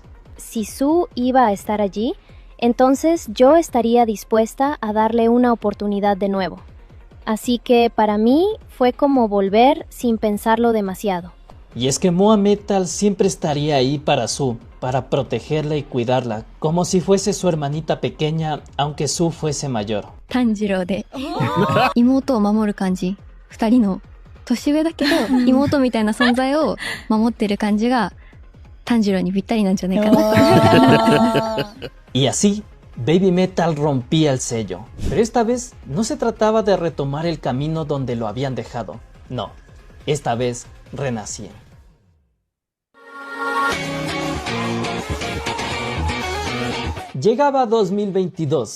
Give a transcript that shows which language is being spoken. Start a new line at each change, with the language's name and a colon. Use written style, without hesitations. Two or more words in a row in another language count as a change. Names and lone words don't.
Spanish: Si Sue iba a estar allí, entonces yo estaría dispuesta a darle una oportunidad de nuevo. Así que para mí fue como volver sin pensarlo demasiado. Y es que Moa Metal siempre estaría ahí para Sue, para protegerla y cuidarla, como si fuese su hermanita pequeña, aunque Sue fuese mayor.
Japanese: 炭治郎で妹を守る感じ。二人の年上だけど妹みたいな存在を守ってる感じが炭治郎にぴったりなんじゃないかな。
Spanish: Y así, Baby Metal rompía el sello. Pero esta vez no se trataba de retomar el camino donde lo habían dejado. No, esta vez renacían. Llegaba 2022.